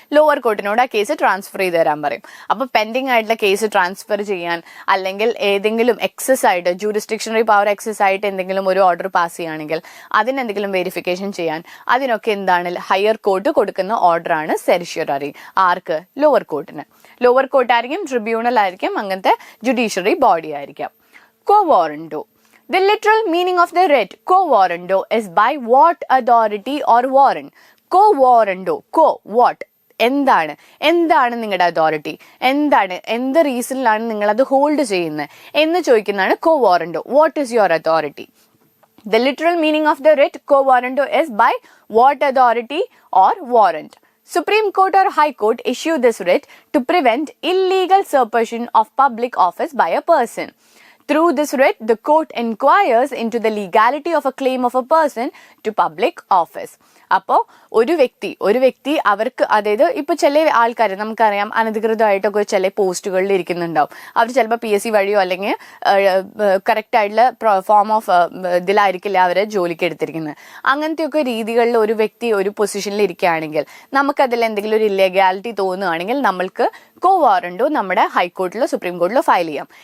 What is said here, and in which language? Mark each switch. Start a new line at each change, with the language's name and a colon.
Malayalam: Lower കോർട്ടിനോട് ആ case transfer ചെയ്ത് തരാൻ പറയും. അപ്പോൾ പെൻഡിങ് ആയിട്ടുള്ള കേസ് ട്രാൻസ്ഫർ ചെയ്യാൻ, അല്ലെങ്കിൽ ഏതെങ്കിലും എക്സസ് ആയിട്ട് ജൂറിസ്ഡിക്ഷണറി പവർ എക്സസ് ആയിട്ട് എന്തെങ്കിലും ഒരു ഓർഡർ പാസ് ചെയ്യുകയാണെങ്കിൽ അതിനെന്തെങ്കിലും വെരിഫിക്കേഷൻ ചെയ്യാൻ, അതിനൊക്കെ എന്താണ് ഹയർ കോർട്ട് കൊടുക്കുന്ന ഓർഡറാണ് സെറിഷ്യോററി. ആർക്ക്? ലോവർ കോർട്ടിന്. ലോവർ കോർട്ടായിരിക്കും, ട്രിബ്യൂണൽ ആയിരിക്കും, അങ്ങനത്തെ ജുഡീഷ്യറി ബോഡി ആയിരിക്കാം.
English: Quo warranto. The literal meaning of the writ quo warranto is by what authority or warrant. Quo warranto. Quo what?
Malayalam: എന്താണ് നിങ്ങളുടെ അതോറിറ്റി, എന്ത് റീസണിലാണ് നിങ്ങൾ അത് ഹോൾഡ് ചെയ്യുന്നത് എന്ന് ചോദിക്കുന്നതാണ് quo warranto.
English: What is your authority? The literal meaning of the writ quo warranto is by what authority or warrant. Supreme Court or High Court issue this writ to prevent illegal usurpation of public office by a person. Through this writ, the court inquires into the legality of a claim of a person to public office.
Malayalam: അപ്പോൾ ഒരു വ്യക്തി അവർക്ക്, അതായത് ഇപ്പോൾ ചില ആൾക്കാർ നമുക്കറിയാം അനധികൃതമായിട്ടൊക്കെ ചില പോസ്റ്റുകളിൽ ഇരിക്കുന്നുണ്ടാവും. അവർ ചിലപ്പോൾ PSC വഴിയോ അല്ലെങ്കിൽ കറക്റ്റ് ആയിട്ടുള്ള ഫോം ഓഫ് ഇതിലായിരിക്കില്ല അവരെ ജോലിക്ക് എടുത്തിരിക്കുന്നത്. അങ്ങനത്തെയൊക്കെ രീതികളിൽ ഒരു വ്യക്തി ഒരു പൊസിഷനിൽ ഇരിക്കുകയാണെങ്കിൽ നമുക്കതിൽ എന്തെങ്കിലും ഒരു ഇല്ലീഗാലിറ്റി തോന്നുകയാണെങ്കിൽ നമ്മൾക്ക് കോ വാറണ്ടോ നമ്മുടെ ഹൈക്കോർട്ടിലോ സുപ്രീം കോർട്ടിലോ ഫയൽ ചെയ്യാം.